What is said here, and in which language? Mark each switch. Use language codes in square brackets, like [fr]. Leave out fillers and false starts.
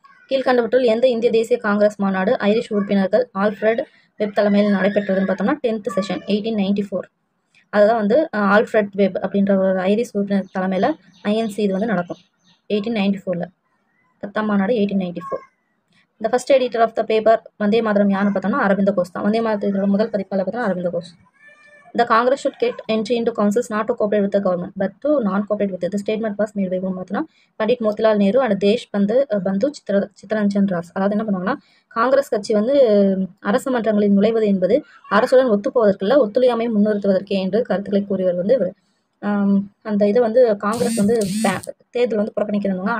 [ta] கீழ்கண்டவற்றுள் எந்த இந்திய தேசிய காங்கிரஸ் மாநாடு ஐரிஷ் உறுப்பினர்கள் ஆல்ஃப்ரெட் வெப் தலைமையில் நடைபெற்றதுன்னு பார்த்தோம்னா [en] 10th session [ta] 1894. அதுதான் வந்து ஆல்ஃப்ரெட் வெப் அப்படின்ற ஒரு ஐரிஷ் உறுப்பினர் தலைமையில் ஐஎன்சி இது வந்து நடக்கும் 1894. 10ஆம் மாநாடு 1894. இந்த [en] first editor of the paper [ta] Vande Mataram யாருன்னு பார்த்தோம்னா அரவிந்த கோஷ் தான். வந்தே மாதத்தோட முதல் பதிப்பாளர் பார்த்தோம்னா Arvind Ghosh. [en] The Congress should get entry into councils not to cooperate with the government, but to non-cooperate with it. The statement was made by whom? [ta] Pandit Motilal Nehru and Desh பந்து சித்தரஞ்சன் ராஸ். அதாவது என்ன பண்ணுவாங்கன்னா, காங்கிரஸ் கட்சி வந்து அரசு மன்றங்களில் நுழைவது என்பது அரசுடன் ஒத்துப்போவதற்கில்ல, ஒத்துழையாமையை முன்னிறுத்துவதற்கே என்று கருத்துக்களை கூறியவர் வந்து இவர். அந்த இதை வந்து காங்கிரஸ் வந்து தேர்தல் வந்து புறக்கணிக்கிறாங்க.